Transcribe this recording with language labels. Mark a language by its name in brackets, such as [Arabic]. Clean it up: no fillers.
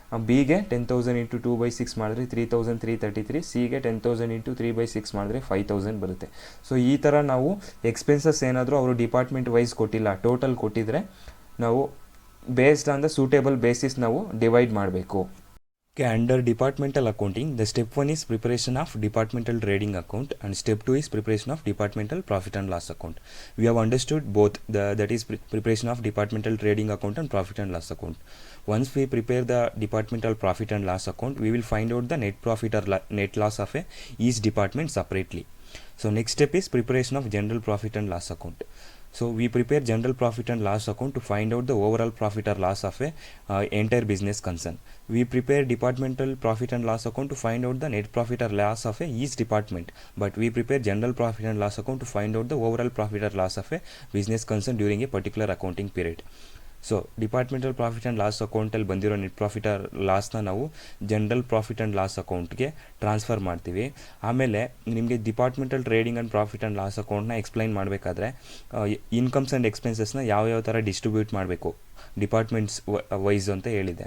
[Kannada] ಬಿಗೆ 10,000 ಇಂಟು 2/6 ಮಾಡಿದ್ರೆ 3,333. ಸಿಗೆ 10,000 ಇಂಟು 3/6 ಮಾಡಿದ್ರೆ 5,000 ಬರುತ್ತೆ. ಸೊ ಈ ಥರ ನಾವು ಎಕ್ಸ್ಪೆನ್ಸಸ್ ಏನಾದರೂ ಅವರು ಡಿಪಾರ್ಟ್ಮೆಂಟ್ ವೈಸ್ ಕೊಟ್ಟಿಲ್ಲ, ಟೋಟಲ್ ಕೊಟ್ಟಿದ್ರೆ ನಾವು [English] based on the suitable basis [Kannada] ನಾವು ಡಿವೈಡ್ ಮಾಡಬೇಕು. [English] Okay, under departmental accounting, the step 1 is preparation of departmental trading account and step 2 is preparation of departmental profit and loss account. We have understood both, that is preparation of departmental trading account and profit and loss account. Once we prepare the departmental profit and loss account, we will find out the net profit or net loss of each department separately. So next step is preparation of general profit and loss account. So we prepare general profit and loss account to find out the overall profit or loss of entire business concern. We prepare departmental profit and loss account to find out the net profit or loss of each department. But we prepare general profit and loss account to find out the overall profit or loss of a business concern during a particular accounting period. [Kannada] So departmental profit and loss ಅಕೌಂಟಲ್ಲಿ ಬಂದಿರೋ net profit or ಲಾಸ್ನ ನಾವು general profit and loss ಅಕೌಂಟ್ಗೆ transfer ಮಾಡ್ತೀವಿ. ಆಮೇಲೆ ನಿಮಗೆ departmental trading and profit and loss ಅಕೌಂಟ್ನ explain ಮಾಡಬೇಕಾದ್ರೆ incomes and ಎಕ್ಸ್ಪೆನ್ಸಸ್ನ ಯಾವ ಥರ ಡಿಸ್ಟ್ರಿಬ್ಯೂಟ್ ಮಾಡಬೇಕು ಡಿಪಾರ್ಟ್ಮೆಂಟ್ಸ್ ವೈಸ್ ಅಂತ ಹೇಳಿದೆ.